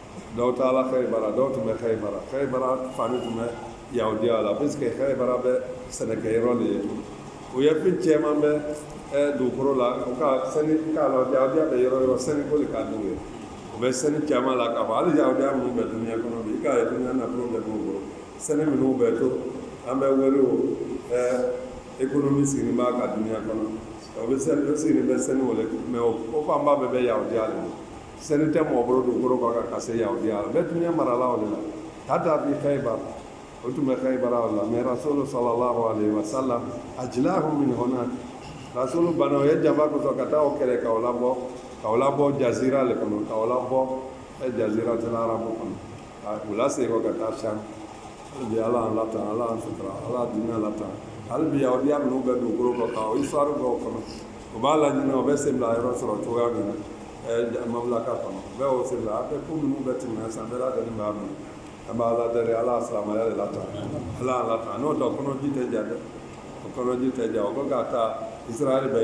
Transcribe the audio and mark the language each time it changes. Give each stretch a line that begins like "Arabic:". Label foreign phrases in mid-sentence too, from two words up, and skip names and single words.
Bambara: dɔw taara Khaybara dɔw tun bɛ Khaybara fani tun bɛ Yahudiya la puisque Khaybara bɛ sɛnɛkɛyɔrɔ de ye u ye fɛn caman bɛ dugukolo la u ka sɛnɛ k'a la Yahudiya bɛ yɔrɔ yɔrɔ sɛnɛko de ka d'u ye u bɛ sɛnɛ caman la k'a fɔ hali Yahudiya minnu bɛ duniya kɔnɔ bi i k'a ye duniya nafolo bɛ n'u bolo sɛnɛ minnu bɛ to an bɛ wele o économie sigilen b'a ka duniya kɔnɔ o bɛ sɛnɛ o sigilen bɛ sɛnɛ o le mais o fanba bɛɛ bɛ Yahudiya de bolo sɛnɛ tɛ mɔgɔ bolo dugukolo kan ka se Yahudiya la bɛɛ duniya marala o de la hatta bi Khaybar o tun bɛ Khaybara o la mais Rasulu
Arabic: صلى الله عليه وسلم أجلاهم من هناك
Bambara: Rasulu bana o ye jaba kosɔn ka taa o kɛlɛ k'aw labɔ jazira le kɔnɔ k'aw labɔ
Arabic: جزيرة العرب
Bambara: kɔnɔ u lasegin kɔ ka taa Sham hali bi Ala y'an latan Ala y'an sutura Ala ye dunuya latan hali bi Yahudiya minnu bɛ dugukolo kan k'o histoire dɔw kɔnɔ u b'a laɲini u bɛ sen bila yɔrɔ sɔrɔ cogoya min na mamlaka kɔnɔ u bɛ o sen bila a bɛ ko minnu bɛ tɛmɛ san bɛɛ lajɛlen b'a minɛ an b'a ala deli Ala ye silamɛya de latan Ala y'an latan n'o tɛ kɔnɔji tɛ ja dɛ o kɔnɔji tɛ ja o ko ka taa Israël bɛ